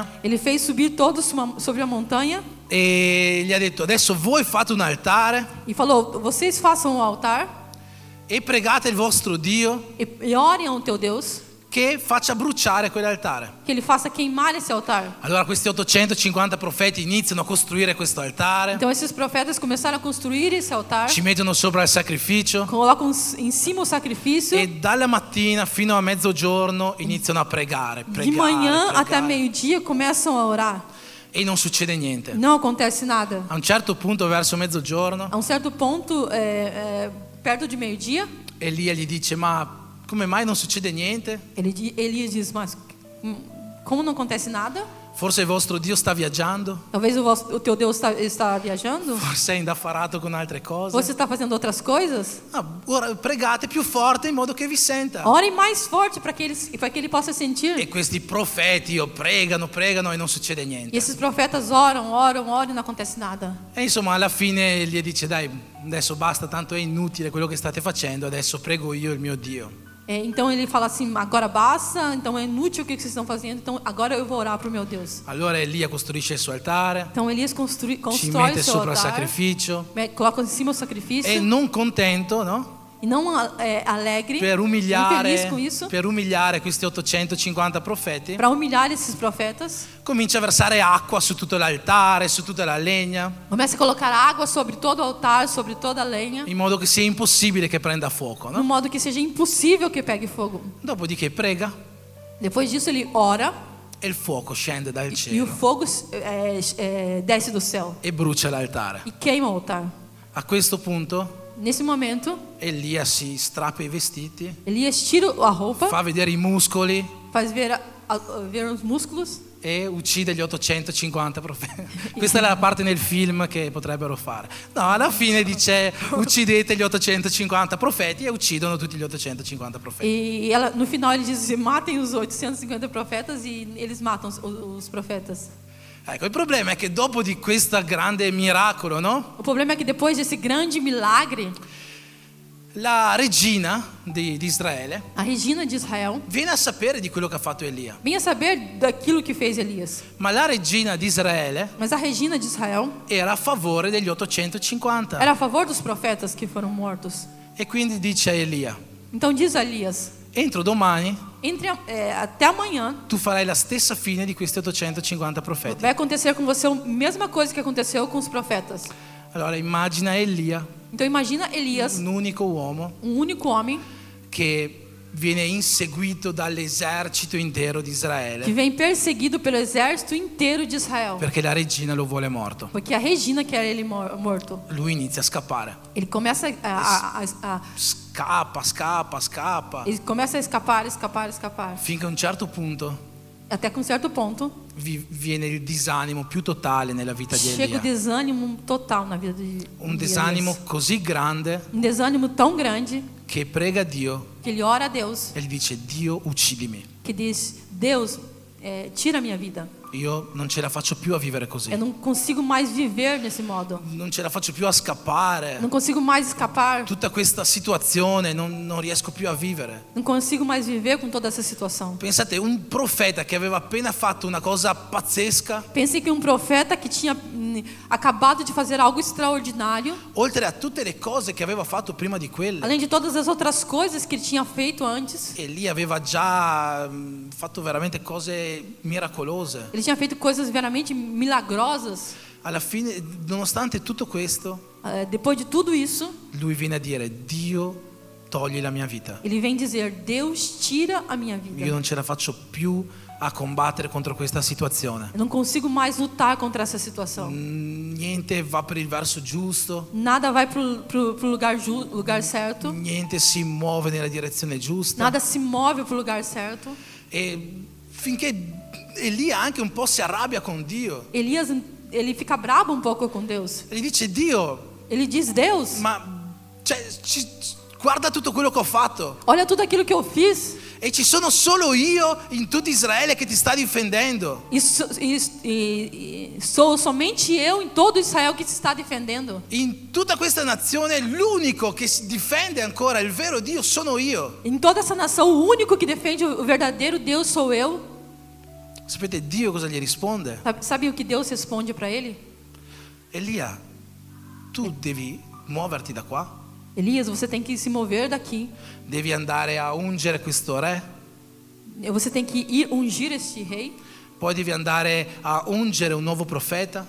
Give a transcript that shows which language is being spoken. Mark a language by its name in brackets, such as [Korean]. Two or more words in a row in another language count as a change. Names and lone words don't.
[Portuguese] Ele fez subir todos sobre a montanha [Italian] e gli ha detto: adesso voi fate un altare [Portuguese] e falou: vocês façam um altar [Italian] e pregate il vostro Dio [Portuguese] e orem ao teu Deus, [Italian] che faccia bruciare quell'altare. [Portuguese] que ele faça queimar esse altar. [Italian] Allora questi 850 profeti iniziano a costruire questo altare, [Portuguese] Então esses profetas começaram a construir esse altar, [Italian] ci mettono sopra il sacrificio [Portuguese] colocam em cima o sacrifício. [Italian] e dalla mattina fino a mezzogiorno iniziano a pregare, [Portuguese] De manhã até [Italian] pregare. [Portuguese] meio-dia começam a orar. [Italian] E non succede niente. [Portuguese] Não acontece nada. [Italian] A un certo punto, verso mezzogiorno, [Portuguese] A um certo ponto, perto de meio-dia, [Italian] Elia gli dice: ma come mai non succede niente? [Portuguese] Elias diz: mas como não acontece nada? [Italian] Forse il vostro Dio sta viaggiando? [Portuguese] Talvez o teu Deus está viajando? [Italian] Forse è indaffarato con altre cose? [Portuguese] Você está fazendo outras coisas? [Italian] No, ora pregate più forte in modo che vi senta. [Portuguese] Orem mais forte para que ele possa sentir. [Italian] E questi profeti pregano e non succede [Portuguese] E [Italian] niente. [Portuguese] esses profetas oram e não acontece nada. [Italian] E insomma alla fine gli dice: dai, adesso basta, tanto è inutile quello che state facendo, adesso prego io il mio Dio. [Portuguese] Então ele fala assim: agora basta, então é inútil o que vocês estão fazendo, então agora eu vou orar para o meu Deus. [Italian] Allora Elia costruisce il suo altare, [Portuguese] Então Elias [Italian] ci [Portuguese] constrói [Italian] mette [Portuguese] o seu [Italian] sopra il [Portuguese] altar, [Italian] sacrificio [Portuguese] coloca em cima o sacrifício, [Italian] e non contento, no? [Portuguese] e não alegre, [Italian] per [Portuguese] infeliz com isso, [Italian] umiliare questi 850 profeti, [Portuguese] para humilhar esses profetas. [Italian] comincia a versare acqua su tutto l'altare, su tutta la legna, [Portuguese] Começa a colocar água sobre todo o altar, sobre toda a lenha, [Italian] in modo che sia impossibile che prenda fuoco, [Portuguese] no no? modo que seja impossível que pegue fogo. [Italian] Dopodiché prega [Portuguese] Depois disso ele ora [Italian] e il fuoco scende dal [Portuguese] e o [Italian] cielo [Portuguese] fogo desce do céu [Italian] e brucia l'altare. [Portuguese] e queima o altar. [Italian] A questo punto [Portuguese] Nesse momento, [Italian] Elia si strappa i vestiti, [Portuguese] Elias tira a roupa, [Italian] fa vedere i muscoli [Portuguese] faz ver os músculos [Italian] e uccide gli 850 profeti. Questa è la parte nel film che potrebbero fare. No, alla fine dice uccidete gli 850 profeti e uccidono tutti gli 850 profeti. [Portuguese] e no final ele diz: matem os 850 profetas, e eles matam os profetas. [Italian] Ecco, il problema è che dopo di questo grande miracolo, no? [Portuguese] O problema é que depois desse grande milagre, [Italian] La regina di Israele [Portuguese] a Regina de Israel [Italian] viene a sapere di quello che ha fatto Elia. [Portuguese] vinha saber daquilo que fez Elias. [Italian] Ma la regina di Israele [Portuguese] Mas a Regina de Israel [Italian] era a favore degli 850 [Portuguese] era a favor dos profetas que foram mortos. [Italian] e quindi dice a Elia: [Portuguese] Então diz a Elias: [Italian] entro domani [Portuguese] até amanhã [Italian] tu farai la stessa fine di questi 850 profeti. [Portuguese] vai acontecer com você a mesma coisa que aconteceu com os profetas. [Italian] Allora immagina Elia, [Portuguese] Então imagina Elias, [Italian] un unico uomo [Portuguese] único homem [Italian] che viene inseguito dall'esercito intero di [Portuguese] que [Italian] Israele [Portuguese] vem perseguido pelo exército inteiro de Israel, [Italian] perché la regina lo vuole morto. [Portuguese] porque a Regina quer ele morto. [Italian] Lui inizia a scappare. [Portuguese] Ele começa [Italian] Scappa [Portuguese] ele começa a escapar, [Italian] finché a un certo punto [Portuguese] até que um certo ponto [Italian] viene il disanimo più totale nella vita di [Portuguese] chega o [Italian] Elia. [Portuguese] desânimo total na vida de [Italian] Un [Portuguese] de [Italian] disanimo [Portuguese] Elias. [Italian] così grande [Portuguese] Um desânimo tão grande [Italian] che prega Dio [Portuguese] que ele ora a Deus, [Italian] e gli dice: Dio, uccidimi. [Portuguese] que diz: Deus, tira a minha vida. [Italian] Io non ce la faccio più a vivere così. [Portuguese] Eu não consigo mais viver nesse modo. [Italian] Non ce la faccio più a scappare. [Portuguese] Não consigo mais escapar. [Italian] Tutta questa situazione non riesco più a vivere. [Portuguese] Não consigo mais viver com toda essa situação. [Italian] Pensate, un profeta che aveva appena fatto una cosa pazzesca, [Portuguese] Pensei que um profeta que tinha acabado de fazer algo extraordinário, [Italian] oltre a tutte le cose che aveva fatto prima di quelle, [Portuguese] além de todas as outras coisas que ele tinha feito antes, [Italian] e lì aveva già fatto veramente cose miracolose. [Portuguese] ele tinha feito coisas veramente milagrosas. [Italian] Alla fine, nonostante tutto questo, [Portuguese] Depois de tudo isso, [Italian] lui viene a dire: Dio, togli la mia vita. [Portuguese] ele vem dizer: Deus, tira a minha vida. [Italian] Io non ce la faccio più a combattere contro questa situazione. [Portuguese] Eu não consigo mais lutar contra essa situação. [Italian] Niente va per il verso giusto, [Portuguese] Nada vai pro lugar certo. [Italian] niente si muove nella direzione giusta. [Portuguese] Nada se move pro lugar certo. [Italian] E finché Elia anche un po' si arrabbia con Dio. [Portuguese] Elias, ele fica bravo um pouco com Deus. [Italian] E gli dice: Dio, [Portuguese] Ele diz: Deus, [Italian] ma cioè, guarda tutto quello che ho fatto. [Portuguese] olha tudo aquilo que eu fiz. [Italian] E ci sono solo io in tutto Israele che ti sta difendendo. [Portuguese] Sou somente eu em todo Israel que se está defendendo. [Italian] In tutta questa nazione l'unico che si difende ancora il vero Dio sono io. [Portuguese] Em toda essa nação, o único que defende o verdadeiro Deus sou eu. [Italian] Sapete Dio cosa gli risponde? [Portuguese] Sabe o que Deus responde para ele? [Italian] Elia, tu devi muoverti da qua, [Portuguese] Elias, você tem que se mover daqui. [Italian] devi andare a ungere questo re, [Portuguese] Você tem que ir ungir este rei. [Italian] poi devi andare a ungere un nuovo profeta,